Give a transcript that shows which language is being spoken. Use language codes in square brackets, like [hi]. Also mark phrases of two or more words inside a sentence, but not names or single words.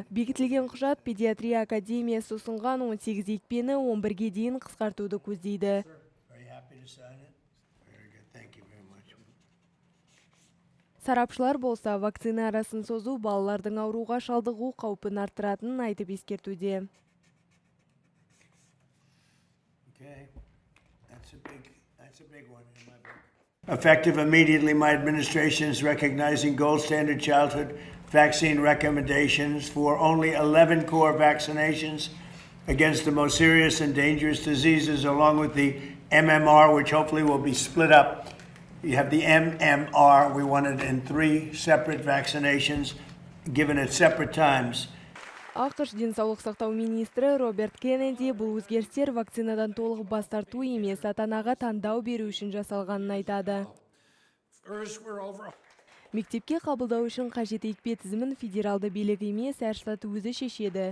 [kk] Бекітілген құжат педиатрия академиясы ұсынған 18 екпені 11-ге дейін қысқартуды көздейді. Сарапшылар болса, вакцина арасын созу балалардың ауруға шалдығу қаупін арттыратынын айтып ескертуде. [en] Effective immediately, my administration is recognizing gold standard childhood vaccine recommendations for only 11 core vaccinations against the most serious and dangerous diseases, along with the MMR, which hopefully will be split up. You have the MMR, we want it in 3 separate vaccinations, given at separate times. [kk] АКШ денсаулық сақтау министрі Роберт Кеннеди бұл өзгерістер вакцинадан толық бас тарту емес, ата-анаға таңдау беру үшін жасалғанын айтады. Мектепке қабылдау үшін қажет екпе тізімін федералды билік емес, әр штат өзі шешеді.